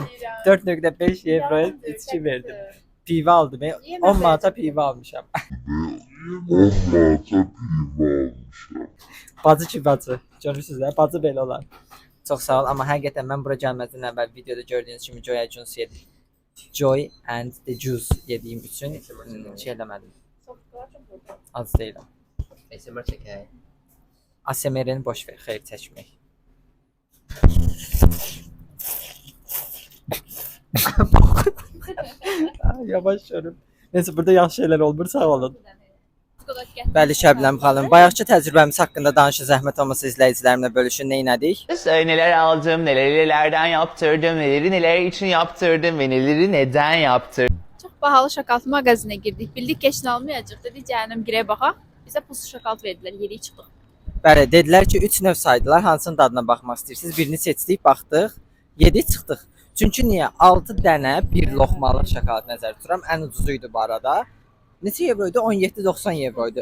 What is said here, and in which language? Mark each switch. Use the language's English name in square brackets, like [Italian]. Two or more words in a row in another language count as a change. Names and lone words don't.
[Azerbaijani] 4.5 euro içki verdim. Pivə aldım. 10 manata pivə almışam. 10 manata piva almışım. Bacı ki bacı. Görürsünüz də, bacı belə olar. Çox sağ ol, amma həqiqətən mən bura gəlməzdən əvvəl videoda gördüyünüz kimi Joy and Juice yedim. Joy and the Juice yediyim üçün şey eləmədim. Az deyiləm. SMR çəkək. ASMR-ni boş ver, xeyr çəkmək. Yavaş görüm. Neyse, burada yaxşı şeylər olmur, sağ olun. Bəli Şəbnəm xanım, bayaqki təcrübəmiz haqqında danışın, zəhmət olmasa izləyicilərimlə bölüşün, nə elədik? [Turkish] Neler aldım, nelerden yaptırdım, neler için yaptırdım ve neleri neden yaptırdım. Çok pahalı şokolad mağazine girdik. [Azerbaijani] Bildik ki heç nə almayacaq. Dedik cəhənnəm girək baxaq. Bizə pulsuz şokolad verdilər. Yeriyə çıxdıq. Bəli, dedilər ki 3 növ saydılar, hansının dadına baxmaq istəyirsiniz? Birini seçdik, baxdıq, yedik, çıxdıq. Çünki niyə? 6 dənə bir loxmalıq şokolad nəzərdə tuturam. Ən ucuzu idi bu arada. Neçə evroydu? 17.90 evroydu.